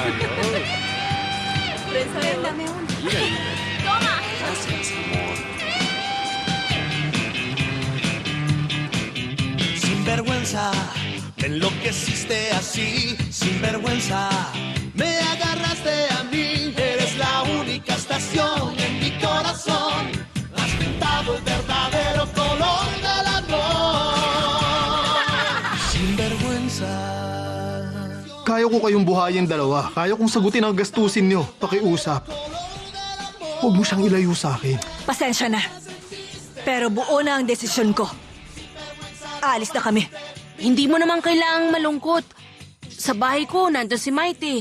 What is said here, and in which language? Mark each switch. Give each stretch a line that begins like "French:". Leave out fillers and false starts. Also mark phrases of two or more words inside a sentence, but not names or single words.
Spanish: Sin vergüenza, me enloqueciste así. Sin vergüenza, me agarraste a mí. Eres la única estación en mi corazón. Has pintado el verdadero color del amor. Sin vergüenza.
Filipino: Kaya ko kayong buhayin dalawa. Kaya kong sagutin ang gastusin nyo. Pakiusap. Huwag mo siyang ilayo sa akin. Pasensya na. Pero buo na ang desisyon ko. Aalis na kami. Hindi mo naman kailangang malungkot. Sa bahay ko, nandun si Mighty.